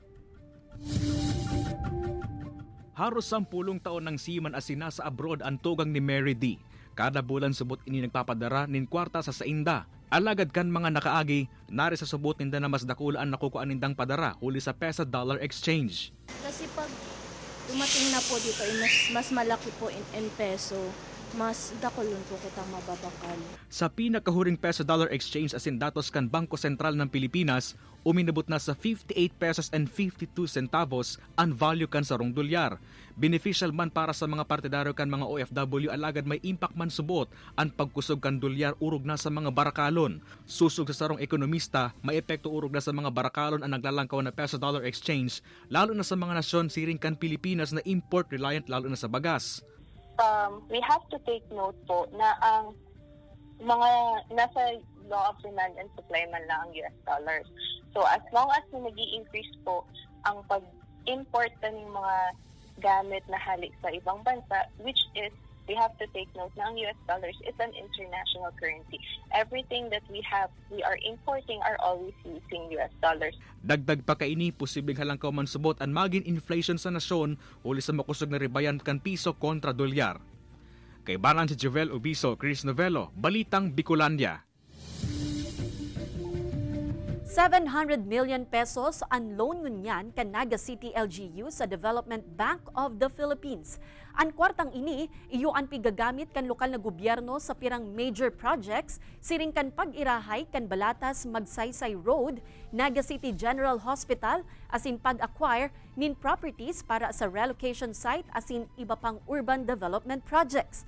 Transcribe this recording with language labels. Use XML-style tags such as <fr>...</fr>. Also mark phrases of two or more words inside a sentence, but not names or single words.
<bik>Haros 10 taon ng seaman asina sa abroad ang tugang ni Mary D. Kada bulan subot ini nagpapadara nin kwarta sa sainda. Alagad kan mga nakaagi, nari sa subot ninda na mas dakulaan nakukuan nindang padara huli sa pesa-</bik> <en>dollar exchange.</en> <tl>Kasi pag dumating na po dito, mas malaki po in peso, mas dakulon po kitang mababakal.</tl> <bik>Sa pinakahuring</bik> <en>peso-dollar exchange</en> <bik>asin datos kan Bangko Sentral ng Pilipinas, uminabot na sa 58</bik> <en>pesos and 52 centavos</en> <bik>ang value kan sarong dolyar. Beneficial man para sa mga partidaryo kan mga OFW alagad may impact man subot ang pagkusog kan dolyar urog na sa mga barakalon. Susog sa sarong ekonomista, may epekto urog na sa mga barakalon ang naglalangkaw na</bik> <en>peso-dollar exchange,</en> <bik>lalo na sa mga nasyon siring kan Pilipinas na import-reliant lalo na sa bagas.</bik> <en>We have to take note</en> <tl>po na ang mga nasa</tl> <en>law of demand and supply</en> <tl>man lang ang</tl> <en>US dollars. So as long as</en> <tl>nag-i-increase po ang pag-import ng mga gamit na halik sa ibang bansa,</tl> <en>which is, we have to take note</en> <tl>na ang</tl> <en>US dollars is an international currency. Everything that we have, we are importing are always using US dollars.</en> <bik>Dagdag pa kaini, posibleng halangkaw man subot ang maging inflation sa nasyon uli sa makusog na ribayan kan piso kontra dolyar. Kay Baran si Jovel Ubiso, Chris Novello, Balitang Bicolandia. 700</bik> <en>million pesos</en> <bik>ang loan ngunyan kan Naga City LGU sa Development Bank of the Philippines. Ang kwartang ini, iyo ang pigagamit kan lokal na gobyerno sa pirang</bik> <en>major projects,</en> <bik>siring kan pag-irahay kan Balatas Magsaysay Road, Naga City General Hospital, asin pag-acquire nin properties para sa</bik> <en>relocation site</en> <bik>asin iba pang</bik> <en>urban development projects.</en>